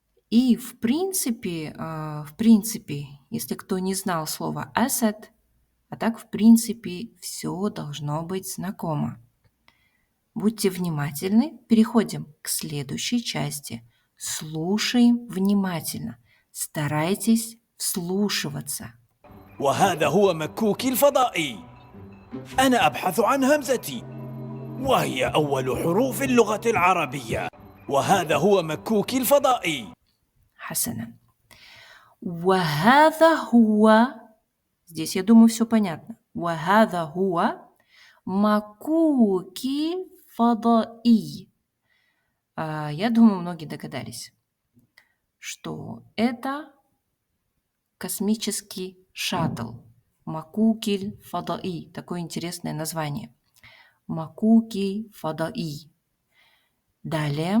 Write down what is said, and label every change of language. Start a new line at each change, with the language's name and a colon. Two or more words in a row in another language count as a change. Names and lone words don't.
Russian: И в принципе, если кто не знал слово asad, а так в принципе все должно быть знакомо. Будьте внимательны. Переходим к следующей части. Слушаем внимательно. Старайтесь вслушиваться.
Arabic: وهذا هو مكوكي الفضائي. أنا أبحث عن همزتي، وهي أول حروف اللغة العربية. وهذا هو مكوكي الفضائي. حسنا. وهذا هو.
Russian: Здесь, я думаю, все понятно.
Arabic: وهذا هو مكوكي الفضائي.
Russian: Я думаю, многие догадались, что это космический шаттл.
Arabic: مكوكي الفضائي.
Russian: Такое интересное название.
Arabic: مكوكي الفضائي.
Russian: Далее.